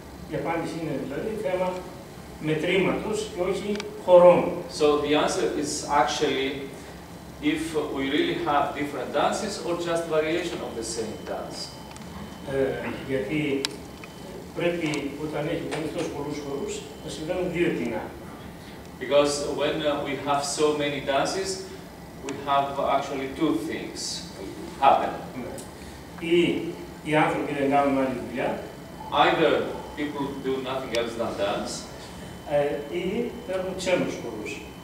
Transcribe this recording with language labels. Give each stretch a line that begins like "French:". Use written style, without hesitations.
Greek: Η απάντηση είναι δηλαδή θέμα μετρήματος και όχι χωρών.
English: So the answer is actually if we really have different dances or just variation of the same dance.
Greek: Γιατί πρέπει όταν έχει κανείς τόσους πολλούς χορούς να συμβαίνουν δύο τινά.
English: Because when we have so many dances, we have actually two things happen.
Greek: Ή οι άνθρωποι δεν κάνουν άλλη δουλειά,
English: Either people do nothing else than dance,
Greek: ή παίρνουν ξένους χορούς.